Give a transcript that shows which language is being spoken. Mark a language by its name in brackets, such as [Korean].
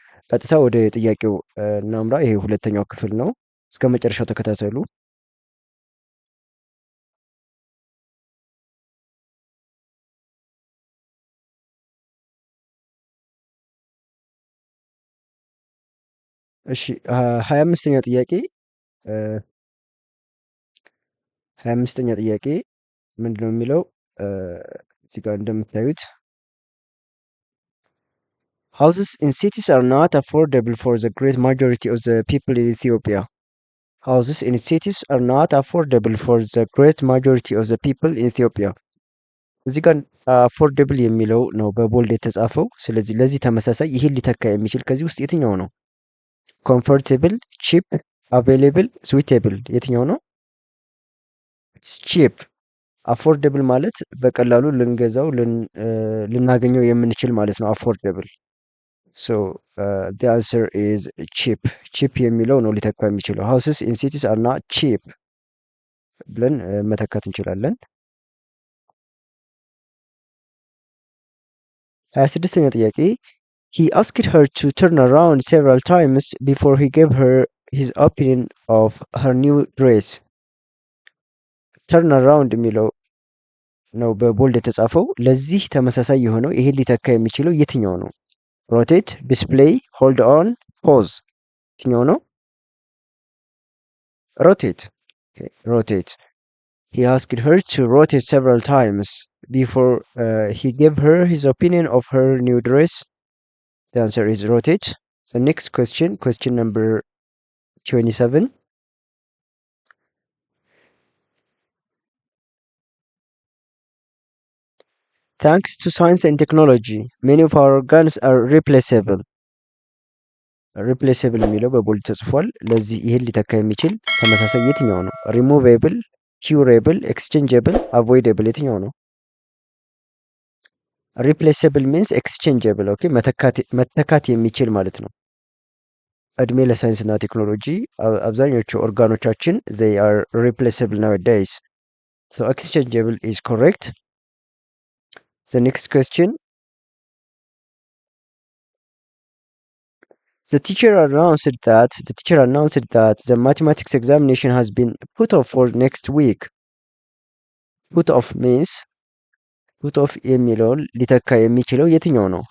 [Amharic] ቀጥታ ወደ ጥያቄው እናምራ። ይሄ ሁለተኛው ክፍል ነው። እስከ መጨረሻው ተከታተሉ። እሺ 25ኛ ጥያቄ 25ኛ ጥያቄ ምንድነው የሚለው? እዚህ ጋር እንደምታዩት [English] houses in cities are not affordable for the great majority of the people in Ethiopia. Houses in cities are not affordable for the great majority of the people in Ethiopia. [Amharic] እዚህ ጋር አፎርደብል የሚለው ነው በቦልድ የተጻፈው። ስለዚህ ለዚህ ተመሳሳይ ይህን ሊተካ የሚችል ከዚህ ውስጥ የትኛው ነው? [English] ኮምፎርቴብል፣ ቺፕ፣ አቬይሌብል፣ ስዊቴብል የትኛው ነው? [Amharic] ቺፕ። አፎርደብል ማለት በቀላሉ ልንገዛው ልናገኘው የምንችል ማለት ነው። አፎርደብል ሶ [English] the answer is cheap. [Amharic] ቺፕ የሚለው ነው ሊተካ የሚችለው። [English] houses in cities are not cheap [Amharic] ብለን መተካት እንችላለን። 26ኛ ጥያቄ [English] he asked her to turn around several times before he gave her his opinion of her new dress. [Amharic] turn around የሚለው ነው በቦልድ የተጻፈው። ለዚህ ተመሳሳይ የሆነው ይሄን ሊተካ የሚችለው የትኛው ነው? [English] ሮቴት፣ ዲስፕሌይ፣ ሆልድ ኦን፣ ፖዝ የትኛው ነው? ሮቴት። ሮቴት he asked her to rotate several times before he gave her his opinion of her new dress. The answer is rotate. The next question number 27. Thanks to science and technology, many of our organs are replaceable. [Amharic] ሪፕሌስብል የሚለው በቦልድ ተጽፏል። ለዚህ ይህን ሊተካ የሚችል ተመሳሳይ የትኛው ነው? [English] ሪሙቬብል፣ ኪውሬብል፣ ኤክስቼንጀብል፣ አቮይደብል የትኛው ነው? [Amharic] ሪፕሌስብል ሚንስ ኤክስቼንጀብል። ኦኬ መተካት የሚችል ማለት ነው። እድሜ ለሳይንስ እና ቴክኖሎጂ አብዛኞቹ ኦርጋኖቻችን [English] they are replaceable nowadays. So exchangeable is correct. The next question. The teacher announced that the mathematics examination has been put off for next week. Put off means put off [Amharic] የሚለውን ሊተካ የሚችለው የትኛው ነው?